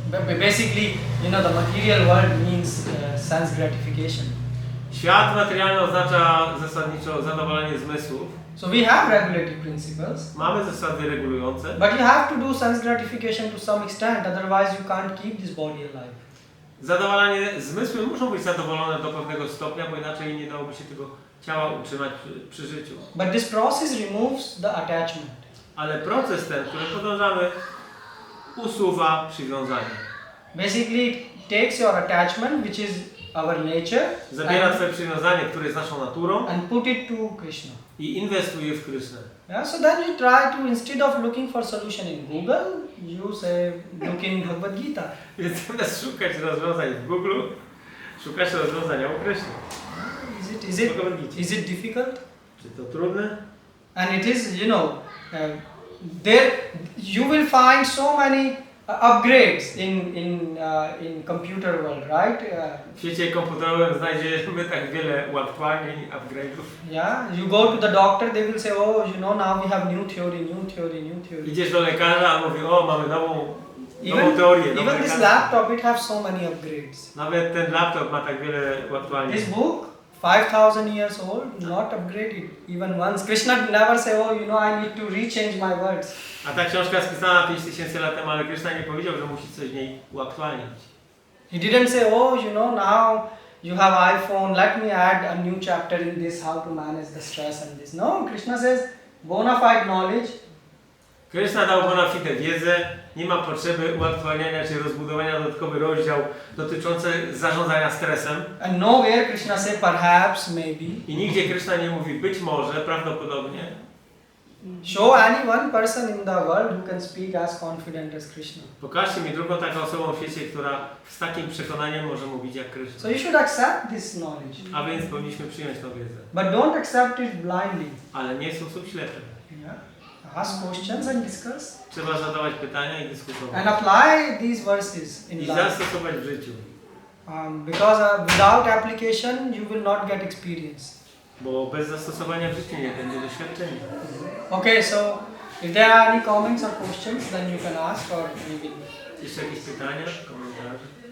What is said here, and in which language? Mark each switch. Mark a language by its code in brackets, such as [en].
[en] Basically, the material world means sense gratification. [pl] Świat materialny oznacza zasadniczo zadowolenie zmysłów. [en] So we have regulative principles. [pl] Mamy zasady regulujące. [en] But you have to do sense gratification to some extent, otherwise you can't keep this body alive. [pl] Zadowolenie zmysły muszą być zadowolone do pewnego stopnia, bo inaczej nie dałoby się tego ciała utrzymać przy życiu. [en] But this process removes the attachment. [pl] Ale proces ten, który podążamy, usuwa przywiązanie. [en] Basically, it takes your attachment, which is our nature, [pl] Zabiera twoje przywiązanie, które jest naszą naturą, [en] and put it to Krishna. [pl] i inwestuje w Krysznę. [en] Yeah, so then you try to, instead of looking for solution in Google, you say, look in Bhagavad Gita. [pl] Więc zamiast szukać rozwiązań w Google, szukasz rozwiązania u Kryszny. [en] Is it difficult? [pl] Czy to trudne? [en] And it is, there you will find so many upgrades in computer world, right? [pl] W świecie komputerowym znajdziemy tak wiele uaktualnień, upgrade'ów. [en] Yeah, you go to the doctor, they will say, now we have new theory. [pl] Idziesz do lekarza, a mówi, mamy nową teorię. [en] Even this laptop, it has so many upgrades. [pl] Nawet ten laptop ma tak wiele uaktualnień. [en] This book, 5,000 years old, not upgraded even once. Krishna never say, I need to rechange my words. [pl] A ta książka jest pisana 5000 lat temu, ale Krishna nie powiedział, że musi coś w niej uaktualnić. [en] He didn't say, now you have iPhone, let me add a new chapter in this, how to manage the stress and this. No, Krishna says, bona fide knowledge. [pl] Krishna dał bona fide wiedzę, nie ma potrzeby uaktualniania czy rozbudowania dodatkowy rozdział dotyczący zarządzania stresem. [en] And nowhere Krishna say perhaps, maybe. [pl] I nigdzie Krishna nie mówi być może, prawdopodobnie. [en] Show any one person in the world who can speak as confident as Krishna. [pl] Pokażcie mi drugą taką osobą w świecie, która z takim przekonaniem może mówić jak Krishna. [en] So you should accept this knowledge. [pl] A więc powinniśmy przyjąć tę wiedzę. [en] But don't accept it blindly. [pl] Ale nie w sposób ślepy. [en] Yeah. Ask questions and discuss. [pl] Trzeba zadawać pytania i dyskutować. [en] And apply these verses in [pl] I [en] life. [pl] zastosować w życiu. [en] Because without application you will not get experience. [pl] Bo bez zastosowania w życiu nie będzie doświadczenia. [en] Okay, so if there are any comments or questions, then you can ask or we will. [pl] Jeszcze jakieś pytania, komentarze?